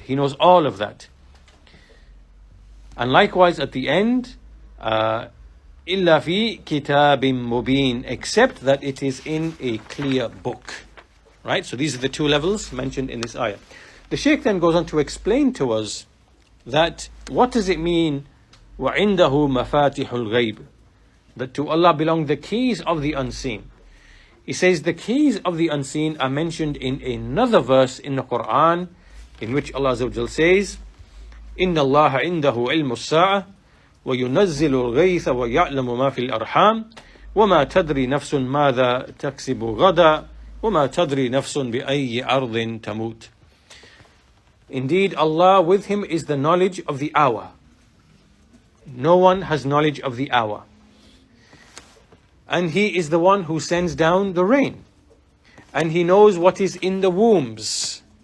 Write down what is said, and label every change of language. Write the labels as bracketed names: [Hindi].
[English] He knows all of that. And likewise at the end, [Arabic] إِلَّا فِي كِتَابٍ مُبِينٍ, [English] except that it is in a clear book. Right? So these are the two levels mentioned in this ayah. The Shaykh then goes on to explain to us that what does it mean [Arabic] وَعِنْدَهُ مَفَاتِحُ الْغَيْبِ, [English] that to Allah belong the keys of the unseen. He says the keys of the unseen are mentioned in another verse in the Quran, in which Allah Azza wa Jal says, [Arabic] إِنَّ اللَّهَ عِنْدَهُ عِلْمُ السَّاعَةِ وَيُنَزِّلُ الْغَيْثَ وَيَعْلَمُ مَا فِي الْأَرْحَامِ وَمَا تَدْرِي نَفْسٌ مَاذَا تَكْسِبُ غَدًا وَمَا تَدْرِي نَفْسٌ بِأَيِّ أَرْضٍ تَمُوتُ. [English] Indeed, Allah, with Him is the knowledge of the hour. No one has knowledge of the hour. And He is the one who sends down the rain. And He knows what is in the wombs.